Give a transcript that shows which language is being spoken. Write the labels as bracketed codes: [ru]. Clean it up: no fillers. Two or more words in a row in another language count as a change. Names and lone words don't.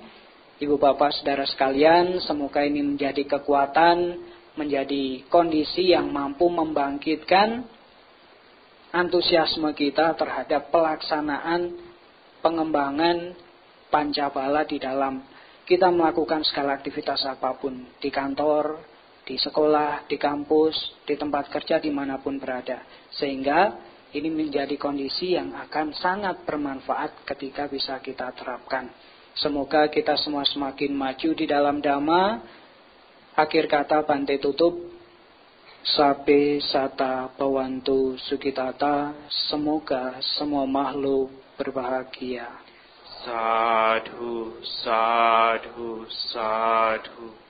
[id] Ibu bapak saudara sekalian, semoga ini menjadi kekuatan, menjadi kondisi yang mampu membangkitkan antusiasme kita terhadap pelaksanaan pengembangan pancabala di dalam kita melakukan segala aktivitas apapun, di kantor, di sekolah, di kampus, di tempat kerja, dimanapun berada. Sehingga ini menjadi kondisi yang akan sangat bermanfaat ketika bisa kita terapkan. Semoga kita semua semakin maju di dalam Dhamma. Akhir kata Bante tutup. [pi] Sabe sata bawantu sukitata. [id] Semoga semua makhluk berbahagia. [pi] Sadhu, sadhu, sadhu.